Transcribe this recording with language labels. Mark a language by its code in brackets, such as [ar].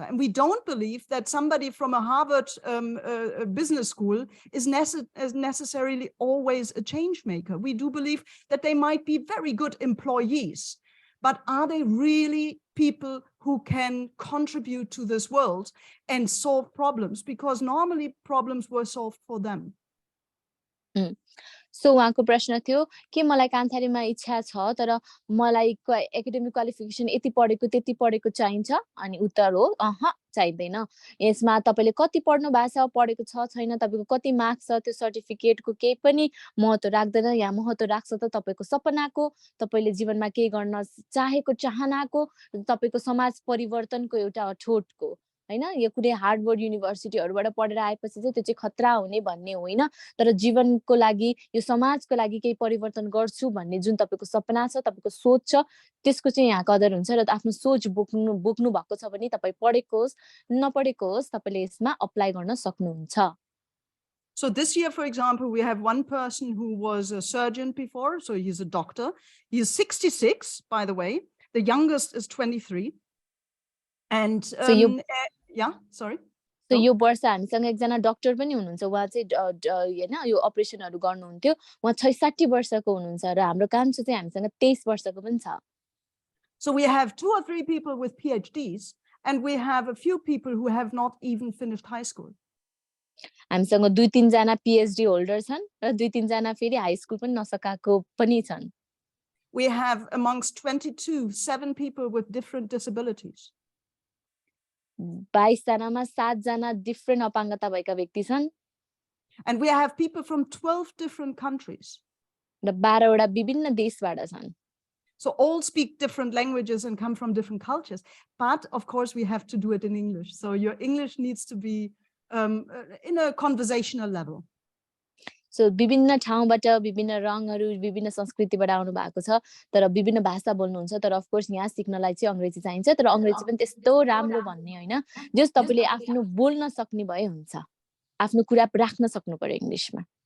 [en] And we don't believe that somebody from a Harvard business school is necessarily always a change maker. We do believe that they might be very good employees, but are they really people who can contribute to this world and solve problems? Because normally problems were solved for them. [ne] So उहाँको प्रश्न थियो कि मलाई कान्थारीमा इच्छा छ तर मलाई academic qualification यति पढेको त्यति पढेको चाहिन्छ अनि उत्तर हो चाहिदैन यसमा तपाईले कति पढ्नु भएको छ पढेको छ छैन तपाईको कति मार्क्स छ त्यो सर्टिफिकेटको केही पनि महत्व राख्दैन या महत्व राख्छ त तपाईको सपनाको तपाईले जीवनमा के गर्न चाहेको चाहनाको तपाईको समाज परिवर्तनको एउटा अठोटको हैन यो कुनै हार्वर्ड युनिभर्सिटीहरुबाट पढेर आएपछि चाहिँ त्यो चाहिँ खतरा हुने भन्ने होइन तर जीवनको लागि यो समाजको लागि केही परिवर्तन गर्छु भन्ने जुन तपाईको सपना छ तपाईको सोच छ त्यसको चाहिँ यहाँ कदर हुन्छ र आफ्नो सोच बोक्नु भएको छ भने तपाई पढेको होस् नपढेको होस् तपाईले यसमा अप्लाई गर्न सक्नुहुन्छ [en] So this year, for example, we have one person who was a surgeon before, so he's a doctor. He is 66, by the way. The youngest is 23. And yeah, sorry. [ne] So यो वर्ष हामीसँग एकजना doctor पनि हुनुहुन्छ उहाँ चाहिँ हैन यो अपरेसनहरु गर्नुहुन्थ्यो उहाँ 66 वर्षको हुनुहुन्छ र हाम्रो कान्छो चाहिँ हामीसँग 23 वर्षको पनि छ [en] So we have 2 or 3 people with PhDs and we have a few people who have not even finished high school. [ne] हामीसँग 2-3 जना PhD होल्डर छन् र 2-3 जना फेरि हाई स्कुल पनि नसकाको पनि छन् [en] We have amongst 22 7 people with different disabilities. [ne] 22 जनामा 7 जना डिफरेंट अपाङ्गता भएका व्यक्ति छन् [en] And we have people from 12 different countries. [ne] र 12 वटा विभिन्न देशबाट छन् [en] So all speak different languages and come from different cultures. But of course we have to do it in English. So your English needs to be in a conversational level. [ne] So विभिन्न ठाउँबाट विभिन्न रङहरु विभिन्न संस्कृतिबाट आउनु भएको छ तर विभिन्न भाषा बोल्नुहुन्छ तर [en] of course [ne] यहाँ सिक्नलाई चाहिँ अंग्रेजी चाहिन्छ तर अंग्रेजी पनि त्यस्तो राम्रो भन्ने हैन जस तपाईले आफ्नो बोल्न सक्ने भए हुन्छ आफ्नो कुरा राख्न सक्नु पर्यो इंग्लिशमा